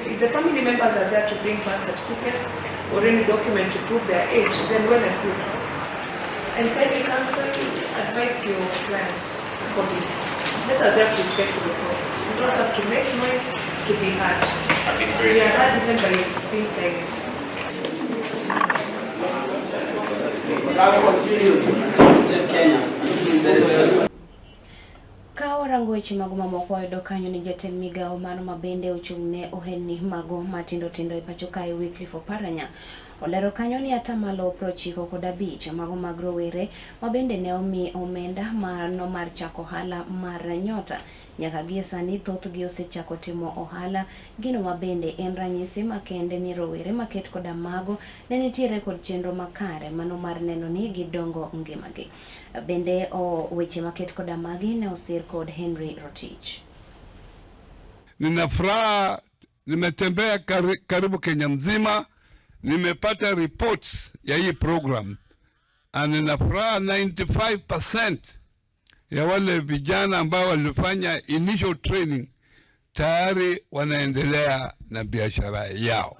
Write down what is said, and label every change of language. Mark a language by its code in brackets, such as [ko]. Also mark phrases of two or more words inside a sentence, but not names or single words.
[en] If the family members are there to bring birth certificates or any document to prove their age, then well and good. And kindly counsel, advise your clients accordingly. Let us just respect the reports. You don't have to make noise to be heard. We are heard even by being silent. [luo] Kawarango weche mago mamoko wayudo kanyo ni jatend migao mano mabende ochung'ne ohelni mago matindo tindo e pacho kae Wycliffe Oparanya olero kanyo ni atamalo 95 mago mag rowere mabende ne omi omenda mano mar chako ohala mar Nyota nyaka gie sani thothgi osechako timo ohala gino mabende en ranyisi makende ni rowere maket koda mago ne nitiere kod chenro makare mano mar neno ni gidongo ngimagi. Bende weche maket koda magi ne osir kod Henry Rotich. [sw] Nina furaha, nimetembea karibu Kenya mzima, nimepata reports ya hii program. Nina furaha 95% ya wale vijana ambao walifanya [en] initial training [sw] tayari wanaendelea na biashara yao.